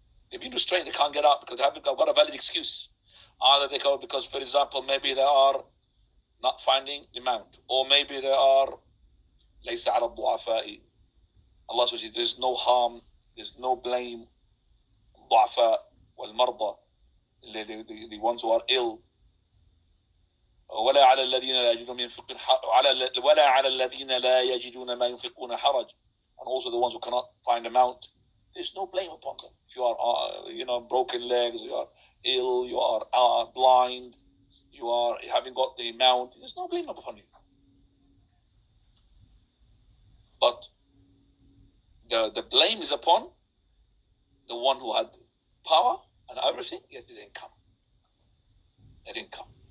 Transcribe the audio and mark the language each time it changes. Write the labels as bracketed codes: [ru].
[en] They've been restrained, they can't get out because they haven't got a valid excuse. Either they go because, for example, maybe they are not finding the mount, or maybe they are [ar] ليس على الضعفاء. [en] Allah says there's no harm, there's no blame. [ar] الضعفاء والمرضى, [en] the ones who are ill. [ar] ولا على الذين لا يجدون ما ينفقون ولا على الذين لا يجدون ما ينفقون حرج. [en] And also the ones who cannot find amount, there's no blame upon them. If you are, broken legs, you are ill, you are blind, you haven't got the amount, there's no blame upon you. But the blame is upon the one who had power and everything, yet they didn't come. They didn't come.